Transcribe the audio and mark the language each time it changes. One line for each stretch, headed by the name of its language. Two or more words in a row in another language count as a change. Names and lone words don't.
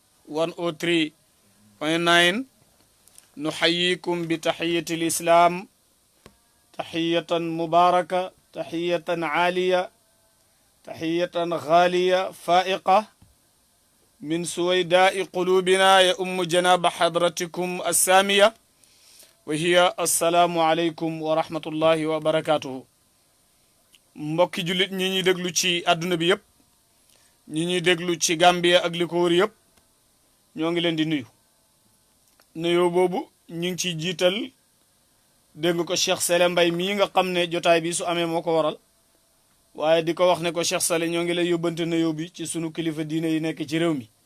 Arabic: 103.9 نحييكم بتحية الإسلام تحية مباركة تحية عالية تحية غالية فائقة من سويداء قلوبنا يؤم جناب حضرتكم السامية وهي السلام عليكم ورحمة الله وبركاته
Wolof: mbokki jullit ñi ñuy déglu ci àdduna bi yëpp ñi ñuy déglu ci Gambia ak li ko wër yëpp ñoo ngi leen di nuyu nuyoo boobu ñu ngi ciy jiital dégg ko Cheikh Sele Mbay mii nga xam ne jotaay bi su amee moo ko waral waaye di ko wax ne ko Cheikh Sele ñoo ngi lay yóbbante nuyoo bi ci sunu kilifa diine yi nekk ci réew mi